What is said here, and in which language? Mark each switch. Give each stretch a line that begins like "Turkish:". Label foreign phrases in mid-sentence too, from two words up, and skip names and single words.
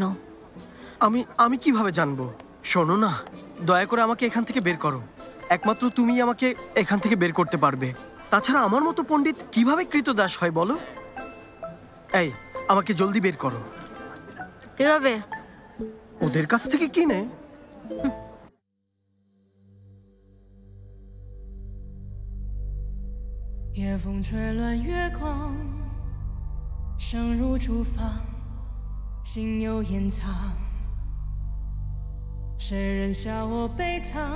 Bangla: আমি কিভাবে জানবো? শোনো না, দয়া করে আমাকে এখান থেকে বের করো। একমাত্র তুমি আমাকে এখান থেকে বের করতে পারবে। তাছাড়া আমার মতো পণ্ডিত কিভাবে কৃতদাস হয় বলো? এই, আমাকে জলদি বের করো। কিভাবে? ওদের কাছ থেকে কিনে।
Chinese: 夜风吹乱月光，声如竹房，心有掩藏。谁人笑我悲怆？